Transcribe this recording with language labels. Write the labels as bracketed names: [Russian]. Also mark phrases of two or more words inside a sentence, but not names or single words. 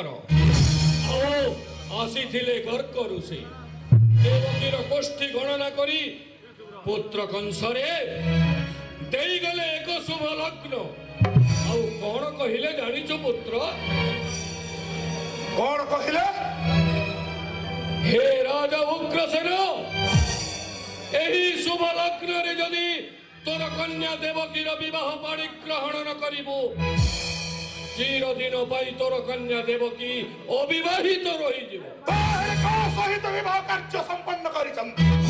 [Odia] ଆଉ ଆସିଥିଲେ ଗର୍ଗ ଋଷି, ଦେବକୀର ଗୋଷ୍ଠୀ ଗଣନା କରି ପୁତ୍ର କଂସରେ ଦେଇଗଲେ ଏକ ଶୁଭ ଲଗ୍ନ। ଆଉ କଣ କହିଲେ ଜାଣିଛୁ ପୁତ୍ର? କଣ କହିଲେ? ହେ ରାଜା ଉଗ୍ରସେନ, ଏହି ଶୁଭ ଲଗ୍ନରେ ଯଦି ତୋର କନ୍ୟା ଦେବକୀର ବିବାହ ପାଣି ଗ୍ରହଣ ନ କରିବୁ, ଚିରଦିନ ପାଇଁ ତୋର କନ୍ୟା ଦେବକୀ ଅବିବାହିତ ରହିଯିବ। ତାହେଲେ କାହା ସହିତ ବିବାହ କାର୍ଯ୍ୟ ସମ୍ପନ୍ନ କରିଛନ୍ତି?